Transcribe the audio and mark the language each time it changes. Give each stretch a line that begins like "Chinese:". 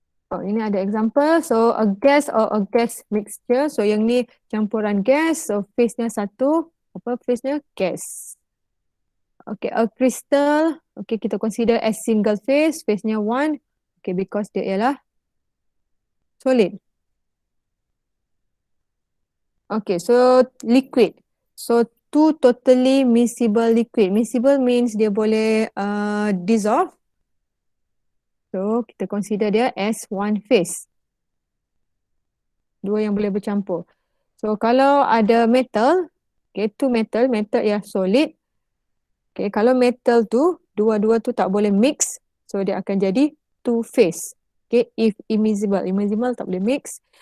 English: Oh, ini ada example. So a gas or a gas mixture.
Malay: So yang ni campuran gas. So phase-nya satu. Apa phase-nya? Gas.
English: Okay, a crystal. Okay,
Malay: kita
English: consider as single phase.
Malay: Phase-nya 1.
English: Okay, because dia ialah solid. Okay, so liquid. So two totally miscible liquid. Miscible means
Malay: dia boleh
English: dissolve. So kita consider dia as one phase.
Malay: Dua yang boleh bercampur. So kalau ada metal, okay,
English: two metal
Malay: ialah solid. Okay, kalau metal tu, dua-dua tu tak boleh mix, so dia akan jadi
English: two phase. Okay, if immiscible.
Malay: Immiscible tak boleh mix.